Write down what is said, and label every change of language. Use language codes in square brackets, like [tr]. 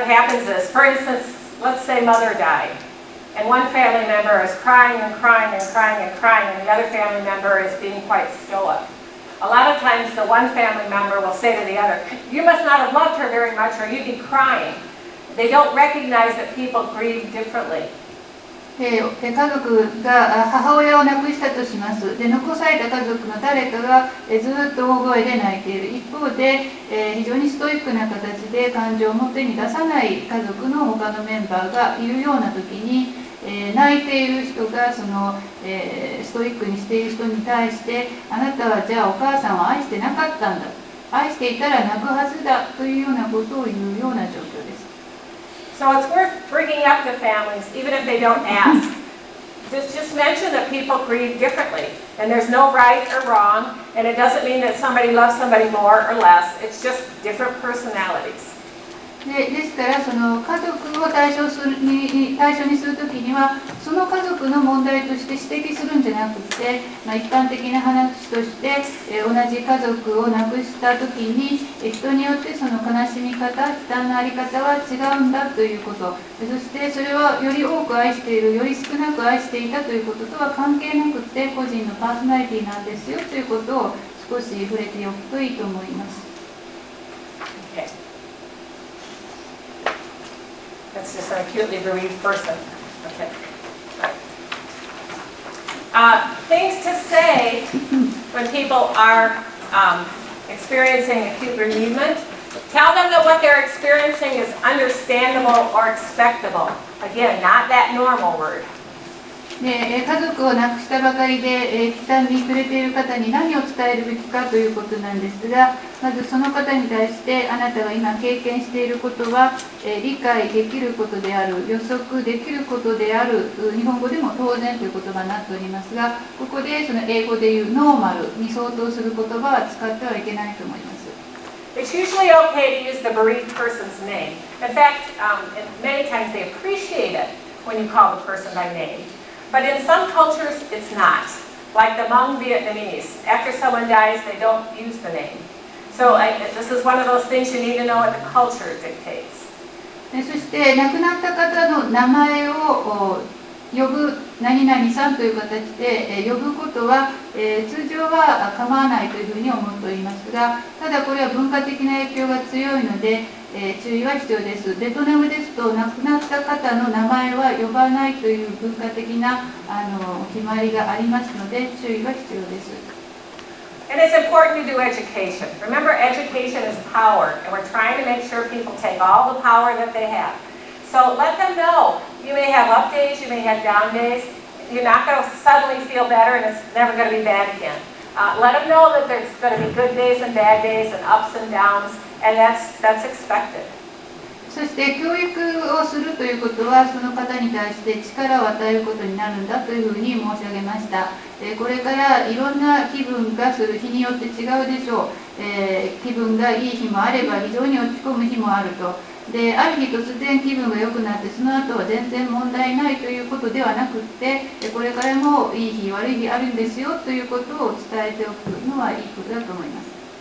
[en] What happens is, for instance, let's say mother died, and one family member is crying and crying and crying and crying, and the other family member is being quite stoic. A lot of times the one family member will say to the other, "You must not have loved her very much, or you'd be crying." They don't recognize that people grieve differently. [ja] 家族が母親を亡くしたとします。で残された家族の誰かがずっと大声で泣いている。一方で非常にストイックな形で感情を表に出さない家族の他のメンバーがいるような時に泣いている人がそのストイックにしている人に対してあなたはじゃあお母さんを愛してなかったんだ。愛していたら泣くはずだというようなことを言うような状況です。 [en] So it's worth bringing up to families, even if they don't ask. Just mention that people grieve differently, and there's no right or wrong, and it doesn't mean that somebody loves somebody more or less. It's just different personalities. [ja] ですからその家族を対象にするときにはその家族の問題として指摘するんじゃなくて、一般的な話として同じ家族を亡くしたときに人によってその悲しみ方、負担のあり方は違うんだということ、そしてそれはより多く愛している、より少なく愛していたということとは関係なくて個人のパーソナリティなんですよということを少し触れておくといいと思います。 [en] That's just an acutely bereaved person. Okay. Things to say when people are experiencing acute bereavement. Tell them that what they're experiencing is understandable or expectable. Again, not that normal word. [ja] 家族を亡くしたばかりで悲惨に暮れている方に何を伝えるべきかということなんですが、まずその方に対してあなたが今経験していることは理解できることである、予測できることである、日本語でも当然という言葉になっておりますが、ここでその英語でいうノーマルに相当する言葉は使ってはいけないと思います。 [en] It's usually okay to use the bereaved person's name. In fact, many times they appreciate it when you call the person by name. But in some cultures, it's not. Like the Hmong Vietnamese, after someone dies, they don't use the name. So this is one of those things you need to know what the culture dictates. [ja] そして亡くなった方の名前を呼ぶ何々さんという形で呼ぶことは通常は構わないというふうに思っておりますが、ただこれは文化的な影響が強いので注意は必要です。ベトナムですと亡くなった方の名前は呼ばないという文化的な決まりがありますので注意が必要です。 [en] And it's important to do education. Remember, education is power, and we're trying to make sure people take all the power that they have. So let them know. You may have up days, you may have down days. You're not going to suddenly feel better, and it's never going to be bad again. Let them know that there's going to be good days and bad days, and ups and downs, and that's expected. [ja] そして教育をするということはその方に対して力を与えることになるんだというふうに申し上げました。これからいろんな気分がする日によって違うでしょう。気分がいい日もあれば非常に落ち込む日もあると。である日突然気分が良くなってその後は全然問題ないということではなくってこれからもいい日悪い日あるんですよということを伝えておくのはいいことだと思います。